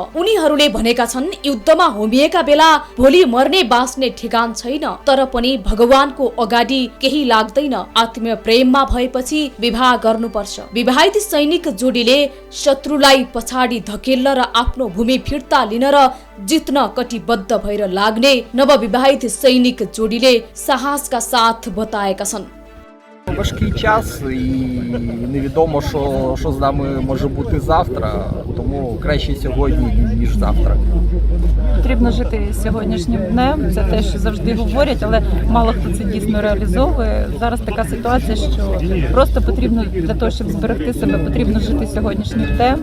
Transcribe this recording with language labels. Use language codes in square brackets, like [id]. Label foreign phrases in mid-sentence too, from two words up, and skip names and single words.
[ne] उनीहरूले भनेका छन्, युद्धमा होमिएका बेला भोलि मर्ने बाँच्ने ठेगान छैन, तर पनि भगवानको अगाडि केही लाग्दैन। आत्मीय प्रेममा भएपछि विवाह गर्नुपर्छ। विवाहित सैनिक जोडीले शत्रुलाई पछाडि धकेल्न र आफ्नो भूमि फिर्ता लिन र जित्न कटिबद्ध भएर लाग्ने नवविवाहित सैनिक जोडीले साहसका साथ बताएका छन्। [uk] Важкий час і невідомо, що з нами може бути завтра, тому краще сьогодні, ніж завтра. Потрібно жити сьогоднішнім днем, це те, що завжди говорять, але мало хто це дійсно реалізовує. Зараз така ситуація, що просто потрібно для того, щоб зберегти себе, потрібно жити сьогоднішнім днем.